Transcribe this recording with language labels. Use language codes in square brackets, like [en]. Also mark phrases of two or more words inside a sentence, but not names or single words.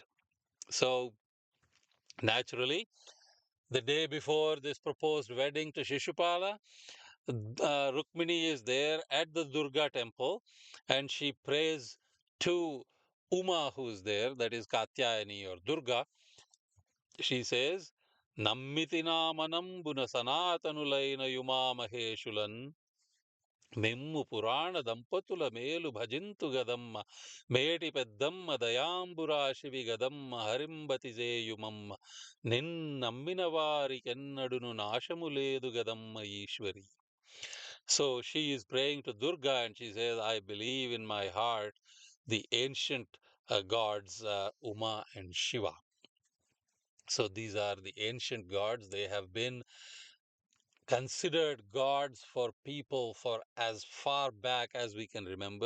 [en] So, naturally, the day before this proposed wedding to Shishupala, Rukmini is there at the Durga temple and she prays to Uma, who's there, that is Katyayani or Durga. She says, [te] నమ్మితి నా మనంబున సనాతనులైన ఉమా మహేశులన్ మిమ్ము పురాణ దంపతుల మేలు భజింతు గదమ్మ మేటి పెద్దమ్మ దయాంబురాశివి గదమ్మ హరింబతి జేయుమమ్మ నిన్నమ్మిన వారికెన్నడును నాశము లేదు గదమ్మ ఈశ్వరి. [en] So she is praying to Durga and she says, I believe in my heart the ancient gods Uma and Shiva. So these are the ancient gods. They have been considered gods for people for as far back as we can remember.